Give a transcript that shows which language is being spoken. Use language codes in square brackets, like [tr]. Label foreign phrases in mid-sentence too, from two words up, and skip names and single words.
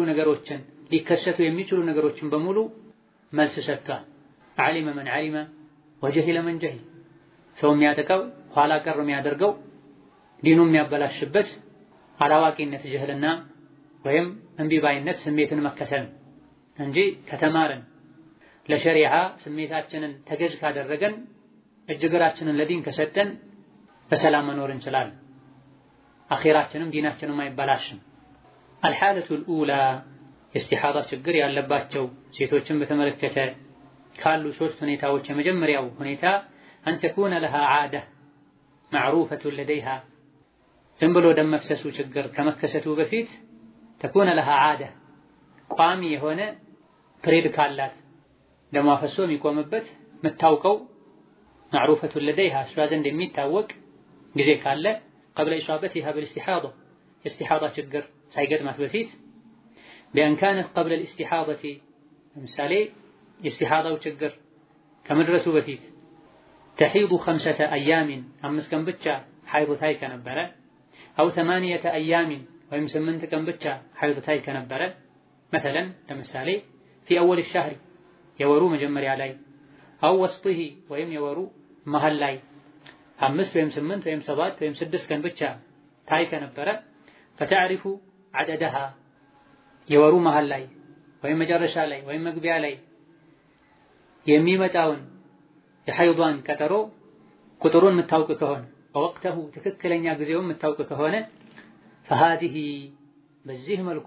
[am] ነገሮችን ሊከሰቱ የሚችሉ ነገሮችን በሙሉ መልስ ሰጥቷል። [ar] عَلِمَ مَن عَلِمَ وجَهِلَ مَن جَهِل። [am] ሰው የሚያጠቃው ኋላ ቀር የሚያደርገው ዲኑ የሚያበላሽበት አላዋቂነት ጀህልና ወይም እምቢባይነት ስሜትን መከተል እንጂ ከተማረን ለሸሪዓ ስሜታችንን ተገዥ ካደረገን እጅግራችንን ለዲን ከሰጠን በሰላም መኖር እንችላለን። አኺራችንም ዲናችንም አይበላሽም። [ar] الحالة الأولى [am] የኢስቲሓዳ ችግር ያለባቸው ሴቶችን በተመለከተ ካሉ 3 ሁኔታዎች የመጀመሪያው ሁኔታ [ar] أن تكون لها عادة معروفة لديها [am] ዝም ብሎ ደም መፍሰሱ ችግር ከመከሰቱ በፊት تكون [ar] لها عادة [am] ቋሚ የሆነ ፕሬድ ካላት ደም ፈሶ የሚቆምበት የምታውቀው [ar] معروفة لديها [am] እሷ ዘንድ የሚታወቅ ጊዜ ካለ [ar] قبل إصابتها بالاستحاضة استحاضة [am] ችግር ሳይገጥማት በፊት [ar] بأن كانت قبل الاستحاضة [am] ምሳሌ የኢስቲሓዳው ችግር ከመድረሱ በፊት [ar] تحيض 5 أيام [am] 5 ቀን ብቻ ሐይድ ታይ ከነበረ [ar] أو 8 أيام [am] ወይም 8 ቀን ብቻ ሐይድ ታይ ከነበረ مثلا ለምሳሌ [ar] في أول الشهر [am] የወሩ መጀመሪያ ላይ [ar] أو وسطه [am] ወይም የወሩ መሃል ላይ 5 ወይም 8 ወይም 7 ወይም 6 ቀን ብቻ ታይ ከነበረ [ar] فتعرف عددها [am] የወሩ መሃል ላይ ወይም መጨረሻ ላይ ወይም መግቢያ ላይ የሚመጣውን የሐይዷን ቀጠሮ ቁጥሩን የምታውቅ ከሆነ በወቅተሁ ትክክለኛ ጊዜውን የምታውቅ ከሆነ فهذه በዚህ መልኩ